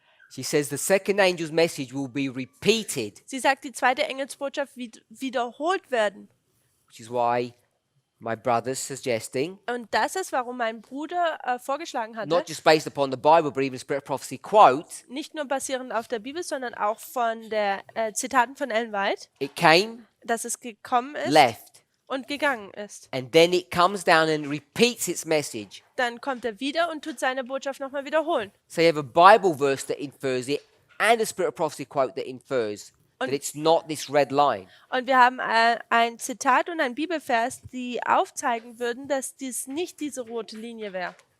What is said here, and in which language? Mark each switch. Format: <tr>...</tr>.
<en>She says the second angel's message will be repeated,</en> <de>Sie sagt, die zweite Engelsbotschaft wird wiederholt werden.</de> <en>which is why my brother's suggesting,</en> <de>Und das ist, warum mein Bruder vorgeschlagen hatte,</de> <en>not just based upon the Bible, but even Spirit of Prophecy quote,</en> <de>nicht nur basierend auf der Bibel, sondern auch von der Zitaten von Ellen White,</de> <en>it came,</en> <de>dass es gekommen ist</de> <en>left,</en> <de>und gegangen ist.</de> <en>and then it comes down and repeats its message.</en> <de>Dann kommt er wieder und tut seine Botschaft nochmal wiederholen.</de> <en>So you have a Bible verse that infers it and a Spirit of Prophecy quote that infers that it's not this red line.</en> <de>Und wir haben ein Zitat und ein Bibelvers, die aufzeigen würden, dass dies nicht diese rote Linie wäre.</de>